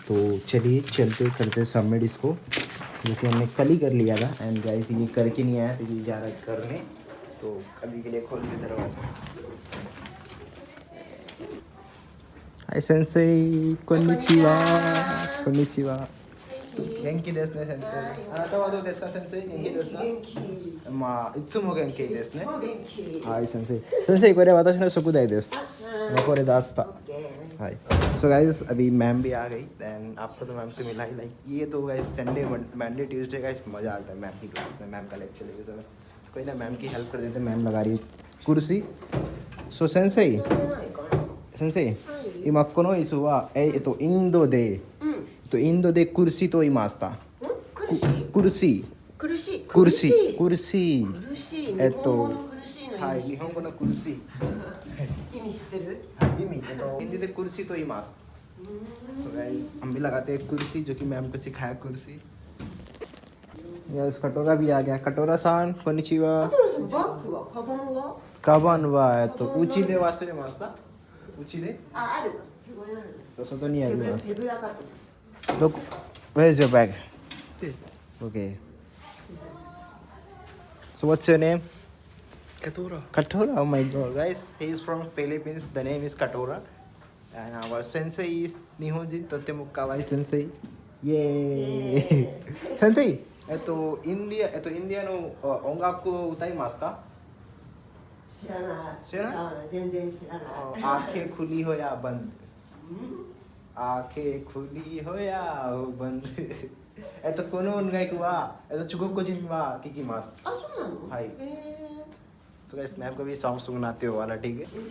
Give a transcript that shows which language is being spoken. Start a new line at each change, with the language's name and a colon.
Hindi: तो चलिए चलते करते सबमिट इसको, जो कि हमने कल ही कर लिया था। एंड गाइस ये करके नहीं आया तो ये जा रहा है करने। तो अभी के लिए खोल के दरवाजा।
Japanese: हाय सेंसेई, कोन्निचिवा कोन्निचिवा। 元気ですね先生。あなたはどうですか先生、元気ですか？まあいつも元気ですね。はい先生。先生これ私の宿題です。これだった。はい。
Hindi: सो गाइस अभी मैम भी आ गई। दैन आपको तो मैम से मिला ही, लाइक ये तो guys Sunday Monday Tuesday guys मज़ा आता है मैम की क्लास में, मैम का लेक्चर लेते समय। कोई ना मैम की हेल्प कर देते, मैम लगा रही है कुर्सी।
Japanese: सो सेंसेई सेंसेई 今この椅子はインドでインドでクルシーと言いました。クルシー苦しいクルシークルシー苦しい日本語の苦しいのはい、日本語のクルシー意味知ってる？意味हिंदीでクルシーと言います。
Hindi: So guys हम भी लगाते हैं कुर्सी, जो कि मैम को सिखाया कुर्सी। यस कटोरा भी आ गया। कटोरा
Japanese: सान कोनिचिवा। アトラさんバッグはカバンは？カバンはうちで忘れました。うちである手ごある外にあります。手ぶらかと
English: Look, where's your bag? Okay. So what's your name? Katora. Katora. Oh my god, guys, he's from Philippines. The name is Katora. And our sensei is
Japanese: Nihonjin Totemo kawaii sensei.
English: Yay!
Japanese: Sensei, インディアの音楽を歌いますか？知らない。知らない？全然知らない。
Hindi: आंखें खुली हो या बंद आंखें खुली हो या बंद
Japanese: この音楽は中国人は聞きます。あ、そうなの？はい。
Hindi: So guys, मैं आपको भी सॉन्ग सुनाते हो वाला ठीक है?